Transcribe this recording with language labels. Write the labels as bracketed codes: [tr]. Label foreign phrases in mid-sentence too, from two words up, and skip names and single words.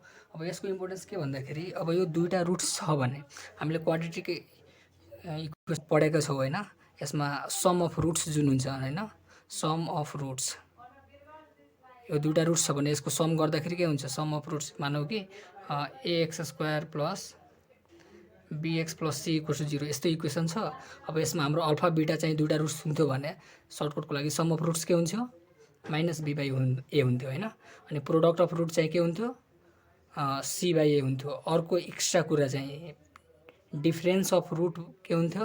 [ne] अब यसको इम्पोर्टेन्स के भन्दाखेरि अब यो दुईवटा रुट्स छ भने हामीले [en] quadratic equation [ne] पढेको छौँ होइन। यसमा [en] sum of roots [ne] जुन हुन्छ होइन, [en] sum of roots. [ne] यो दुईवटा रुट्स छ भने यसको सम गर्दाखेरि के हुन्छ? [en] sum of roots [ne] मानौ कि [en] ax² plus bx plus c equals to 0 [ne] यस्तो इक्वेसन छ। अब यसमा हाम्रो अल्फा बीटा चाहिँ दुईवटा रुट्स हुन्थ्यो भने सर्टकटको लागि [en] sum of roots [ne] के हुन्थ्यो? -b/a हुन्थ्यो होइन। अनि [en] product of root [ne] चाहिँ के हुन्थ्यो? c/a हुन्थ्यो। अर्को एक्स्ट्रा कुरा चाहिँ [en] difference of root [ne] के हुन्थ्यो?